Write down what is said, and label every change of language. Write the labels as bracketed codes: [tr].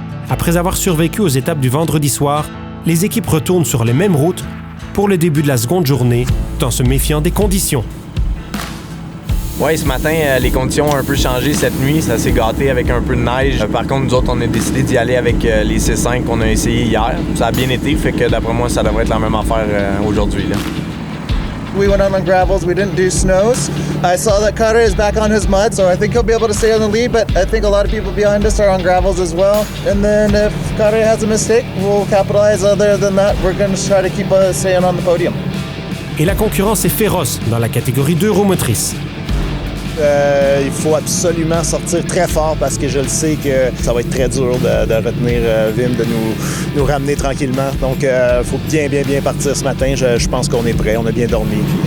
[fr] Après avoir survécu aux étapes du vendredi soir, les équipes retournent sur les mêmes routes pour le début de la seconde journée, tout en se méfiant des conditions. Oui, ce matin, les conditions ont un peu changé cette nuit. Ça s'est gâté avec un peu de neige. Par contre, nous autres, on a décidé d'y aller avec les C5 qu'on a essayé hier. Ça a bien été, fait que d'après moi, ça devrait être la même affaire aujourd'hui, là. [en] We went on gravels, we didn't do snows. I saw that Carter is back on his mud, so I think he'll be able to stay on the lead, but I think a lot of people behind us are on gravels as well. And then if Carter has a mistake, we'll capitalize. Other than that, we're going to try to keep staying on the podium. [fr] Et la concurrence est féroce dans la catégorie 2 roues motrices. Il faut absolument sortir très fort parce que je le sais que ça va être très dur de retenir Wim, de nous ramener tranquillement. Donc, il faut bien partir ce matin. Je pense qu'on est prêt, on a bien dormi.